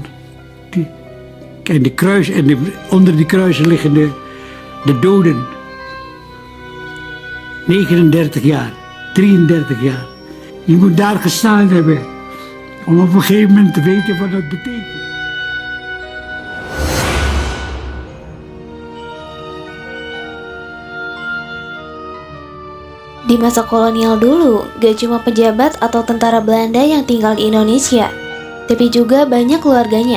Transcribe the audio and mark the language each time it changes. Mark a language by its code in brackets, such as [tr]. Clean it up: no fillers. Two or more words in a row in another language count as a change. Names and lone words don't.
[nl] En de kruis, onder die kruisen liggen de doden. 39 jaar, 33 jaar. Je moet daar gestaan hebben om op een gegeven moment te weten wat dat betekent. [id] Di masa kolonial dulu, gak cuma pejabat atau tentara Belanda yang tinggal di Indonesia, tapi juga banyak keluarganya.